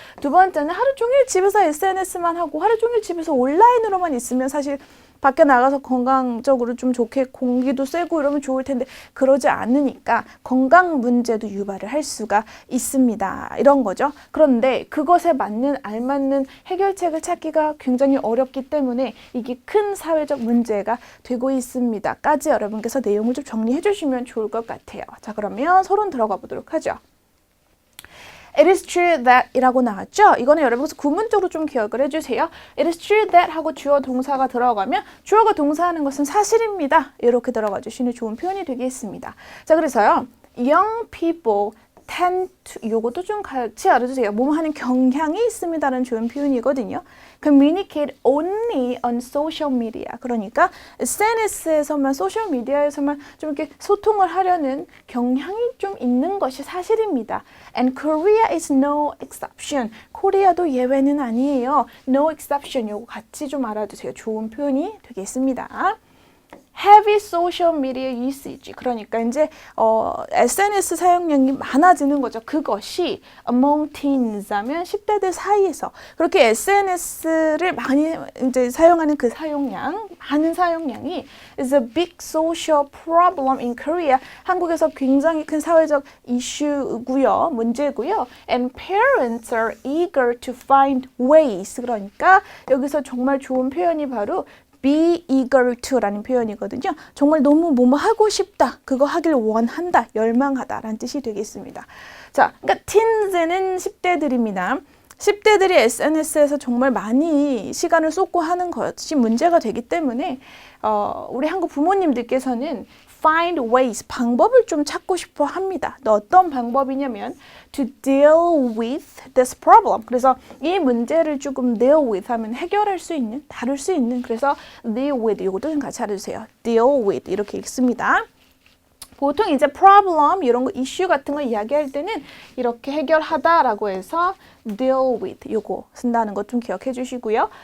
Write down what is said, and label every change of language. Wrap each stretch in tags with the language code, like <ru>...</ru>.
<ko>두 번째는 하루 종일 집에서 SNS만 하고 하루 종일 집에서 온라인으로만 있으면 사실 밖에 나가서 건강적으로 좀 좋게 공기도 쐬고 이러면 좋을 텐데 그러지 않으니까 건강 문제도 유발을 할 수가 있습니다. 이런 거죠. 그런데 그것에 맞는 알맞는 해결책을 찾기가 굉장히 어렵기 때문에 이게 큰 사회적 문제가 되고 있습니다. 까지 여러분께서 내용을 좀 정리해 주시면 좋을 것 같아요. 자, 그러면 서론 들어가 보도록 하죠.</ko> <en>It is true that</en> <ko>이라고 나왔죠? 이거는 여러분께서 구문적으로 좀 기억을 해주세요.</ko> <en>It is true that</en> <ko>하고 주어 동사가 들어가면 주어가 동사하는 것은 사실입니다. 이렇게 들어가 주시는 좋은 표현이 되겠습니다. 자, 그래서요.</ko> <en>Young people tend to</en> <ko>요것도 좀 같이 알아주세요. 뭐뭐 하는 경향이 있습니다라는 좋은 표현이거든요.</ko> <en>Communicate only on social media.</en> <ko>그러니까 SNS에서만 소셜미디어에서만 좀 이렇게 소통을 하려는 경향이 좀 있는 것이 사실입니다.</ko> <en>And Korea is no exception.</en> <ko>코리아도 예외는 아니에요.</ko> <en>No exception.</en> <ko>요거 같이 좀 알아두세요. 좋은 표현이 되겠습니다.</ko> <en>Heavy social media usage.</en> <ko>그러니까 이제 SNS 사용량이 많아지는 거죠. 그것이</ko> <en>among teens</en> <ko>하면 10대들 사이에서 그렇게 SNS를 많이 이제 사용하는 그 사용량, 많은 사용량이</ko> <en>is a big social problem in Korea.</en> <ko>한국에서 굉장히 큰 사회적 이슈고요, 문제고요.</ko> <en>And parents are eager to find ways.</en> <ko>그러니까 여기서 정말 좋은 표현이 바로 be eager to라는 표현이거든요. 정말 너무 뭐뭐 하고 싶다, 그거 하길 원한다, 열망하다 라는 뜻이 되겠습니다. 자, 그러니까 teens는 10대들입니다. 10대들이 SNS에서 정말 많이 시간을 쏟고 하는 것이 문제가 되기 때문에 우리 한국 부모님들께서는</ko> <en>find ways,</en> <ko>방법을 좀 찾고 싶어 합니다. 어떤 방법이냐면</ko> <en>to deal with this problem.</en> <ko>그래서 이 문제를 조금 deal with 하면 해결할 수 있는, 다룰 수 있는, 그래서 deal with 이것도 좀 같이 알아주세요. deal with 이렇게 읽습니다. 보통 이제 problem 이런 거 이슈 같은 거 이야기할 때는 이렇게 해결하다라고 해서 deal with 요거 쓴다는 것 좀 기억해 주시고요.</ko>